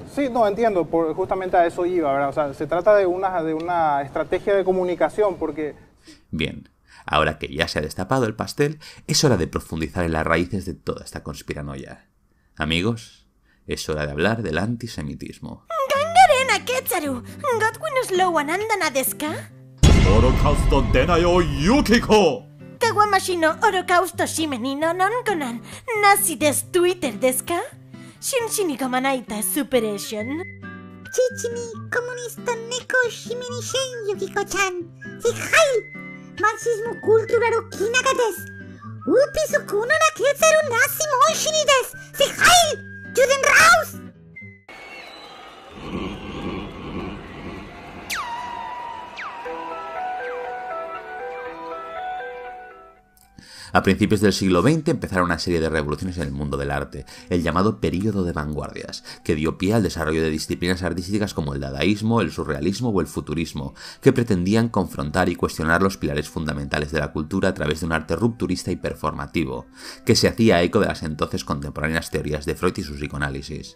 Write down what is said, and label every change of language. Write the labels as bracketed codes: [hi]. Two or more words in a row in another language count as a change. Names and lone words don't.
[es] Sí, no, entiendo, justamente a eso iba, ¿verdad? O sea, se trata de una estrategia de comunicación, porque... Bien, ahora que ya se ha destapado el pastel, es hora de profundizar en las raíces de toda esta conspiranoia. Amigos, es hora de hablar del antisemitismo. Gangarena Ketsaru, Godwin Slowanandana desu ka? Holocausto denayo Yukiko! Kawamashi no Holocausto shimeni no nonkonan, Nazi desu Twitter desu ka? Shinshi ni kamanaita superation. Chichi ni comunista neko shimeni shen Yukiko-chan. Hijai! Marxismo cultural kinaka desu. Upisu kuno na ketsaru nasi monshini desu. Hijai! [de] Juden raus! [es] A principios del siglo XX empezaron una serie de revoluciones en el mundo del arte, el llamado período de vanguardias, que dio pie al desarrollo de disciplinas artísticas como el dadaísmo, el surrealismo o el futurismo, que pretendían confrontar y cuestionar los pilares fundamentales de la cultura a través de un arte rupturista y performativo, que se hacía eco de las entonces contemporáneas teorías de Freud y su psicoanálisis.